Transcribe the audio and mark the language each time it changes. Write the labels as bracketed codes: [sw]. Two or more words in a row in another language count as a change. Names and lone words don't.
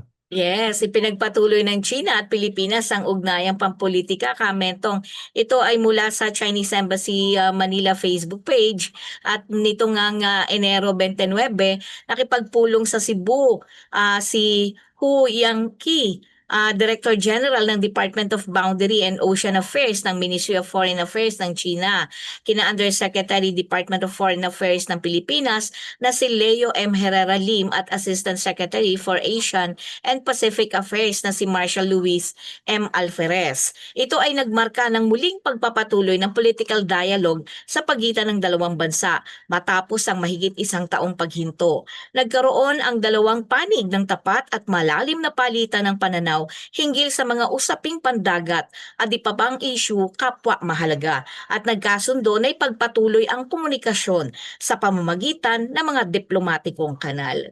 [tl] Yes, ipinagpatuloy ng China at Pilipinas ang ugnayang pampolitika, Kamentong. Ito ay mula sa Chinese Embassy Manila Facebook page at nito ngang Enero 29, nakipagpulong sa Cebu si Hu Yangqi Director General ng Department of Boundary and Ocean Affairs ng Ministry of Foreign Affairs ng China, kina Undersecretary Department of Foreign Affairs ng Pilipinas na si Leo M. Herrera Lim at [en] Assistant Secretary for Asian and Pacific Affairs [tl] na si Marshall Luis M. Alferez. Ito ay nagmarka ng muling pagpapatuloy ng [en] political dialogue [tl] sa pagitan ng dalawang bansa matapos ang mahigit isang taong paghinto. Nagkaroon ang dalawang panig ng tapat at malalim na palitan ng pananaw hinggil sa mga usaping pandagat at iba pang issue kapwa mahalaga at nagkasundo na ipagpatuloy ang komunikasyon sa pamamagitan ng mga diplomatikong kanal.